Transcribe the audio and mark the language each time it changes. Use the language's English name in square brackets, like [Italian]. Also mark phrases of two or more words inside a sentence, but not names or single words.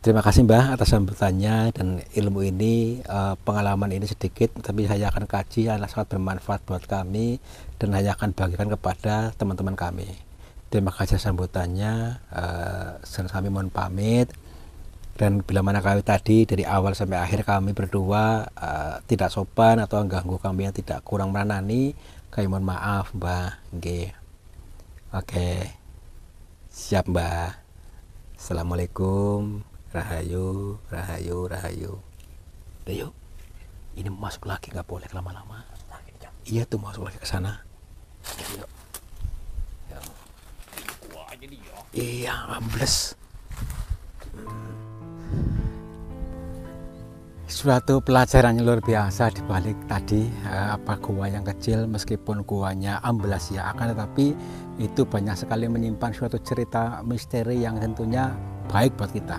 [Indonesian] Terima kasih Mbah atas sambutannya dan ilmu ini, pengalaman ini sedikit, tapi saya akan kaji, sangat bermanfaat buat kami dan saya akan bagikan kepada teman-teman kami. Terima kasih sambutannya, kami mohon pamit. Dan bila mana kami tadi dari awal sampai akhir kami berdua tidak sopan atau mengganggu kami yang tidak kurang meranani, kami mohon maaf Mbah. Nggih. Oke. Siap Mbah. Assalamualaikum. Rahayu, rahayu, rahayu. Udah yuk. Ini masuk lagi, nggak boleh lama-lama. Iya tuh masuk lagi ke sana. Yuk. Wah, jadi ya. Iya, ambles. Suatu pelajaran yang luar biasa di balik tadi, apa gua yang kecil meskipun guanya amblas ya, akan tetapi itu banyak sekali menyimpan suatu cerita misteri yang tentunya baik buat kita.